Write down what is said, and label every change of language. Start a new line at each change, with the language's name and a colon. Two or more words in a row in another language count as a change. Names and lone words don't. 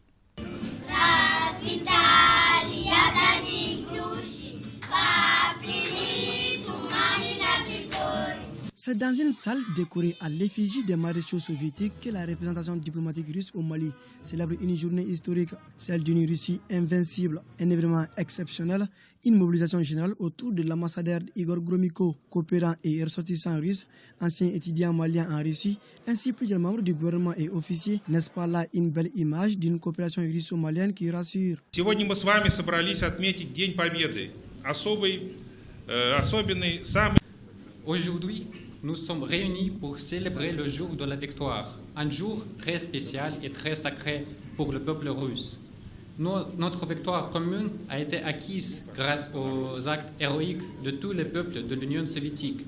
French: C'est dans une salle décorée à l'effigie des maréchaux soviétiques que la représentation diplomatique russe au Mali célèbre une journée historique, celle d'une Russie invincible, un événement exceptionnel, une mobilisation générale autour de l'ambassadeur Igor Gromyko, coopérant et ressortissant russe, ancien étudiant malien en Russie, ainsi plusieurs membres du gouvernement et officiers. N'est-ce pas là une belle image d'une coopération russo-malienne qui rassure?
Russian: Сегодня мы с вами собрались отметить День Победы, особенный, самый.
French: Aujourd'hui, nous sommes réunis pour célébrer le jour de la victoire, un jour très spécial et très sacré pour le peuple russe. Notre victoire commune a été acquise grâce aux actes héroïques de tous les peuples de l'Union soviétique.